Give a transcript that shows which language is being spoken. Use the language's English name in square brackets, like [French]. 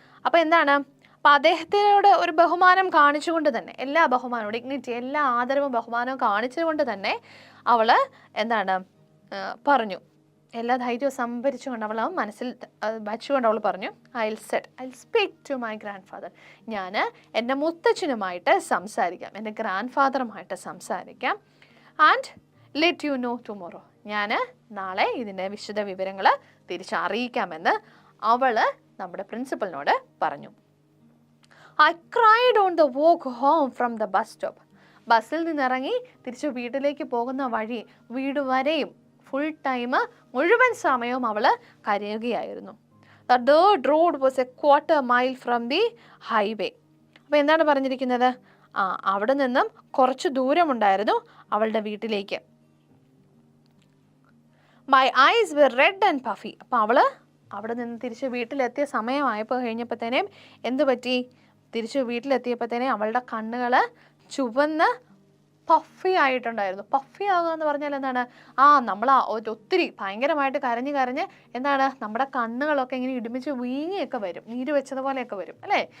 [Malayalam] അപ്പോൾ എന്താണ്, അപ്പോൾ അദ്ദേഹത്തിനോട് ഒരു ബഹുമാനം കാണിച്ചുകൊണ്ട് തന്നെ, എല്ലാ ബഹുമാനവും ഡിഗ്നിറ്റി, എല്ലാ ആദരവും ബഹുമാനവും കാണിച്ചുകൊണ്ട് തന്നെ അവൾ എന്താണ് പറഞ്ഞു, എല്ലാ ധൈര്യവും സംഭരിച്ചുകൊണ്ട് അവൾ മനസ്സിൽ വച്ചുകൊണ്ട് അവൾ പറഞ്ഞു, [English] I will speak to my grandfather. [Malayalam] ഞാൻ എൻ്റെ മുത്തച്ഛനുമായിട്ട് സംസാരിക്കാം, എൻ്റെ ഗ്രാൻഡ് ഫാദറുമായിട്ട് സംസാരിക്കാം. [English] And let you know tomorrow. [Malayalam] ഞാൻ നാളെ ഇതിൻ്റെ വിശദ വിവരങ്ങൾ തിരിച്ചറിയിക്കാമെന്ന് അവൾ നമ്മുടെ പ്രിൻസിപ്പലിനോട് പറഞ്ഞു. [English] I cried on the walk home from the bus stop. [Malayalam] ബസ്സിൽ നിന്നിറങ്ങി തിരിച്ച് വീട്ടിലേക്ക് പോകുന്ന വഴി, വീട് വരെയും ഫുൾ ടൈം മുഴുവൻ സമയവും അവൾ കരയുകയായിരുന്നു. [English] The dirt road was a quarter mile from the highway. [Malayalam] അപ്പോൾ എന്താണ് പറഞ്ഞിരിക്കുന്നത്, അവിടെ നിന്നും കുറച്ച് ദൂരമുണ്ടായിരുന്നു അവളുടെ വീട്ടിലേക്ക്. [English] My eyes were red and puffy. [Malayalam] അപ്പോൾ അവൾ അവിടെ നിന്ന് തിരിച്ച് വീട്ടിലെത്തിയ സമയമായപ്പോൾ കഴിഞ്ഞപ്പോഴത്തേനും എന്ത് പറ്റി, തിരിച്ച് വീട്ടിലെത്തിയപ്പോഴത്തേനെ അവളുടെ കണ്ണുകൾ ചുവന്ന് പഫി ആയിട്ടുണ്ടായിരുന്നു. പഫി ആകുക എന്ന് പറഞ്ഞാൽ എന്താണ്, നമ്മൾ ഒത്തിരി ഭയങ്കരമായിട്ട് കരഞ്ഞ് എന്താണ് നമ്മുടെ കണ്ണുകളൊക്കെ ഇങ്ങനെ ഇടുമിച്ച് വീങ്ങിയൊക്കെ വരും, നീര് വെച്ചതുപോലെയൊക്കെ വരും അല്ലേ.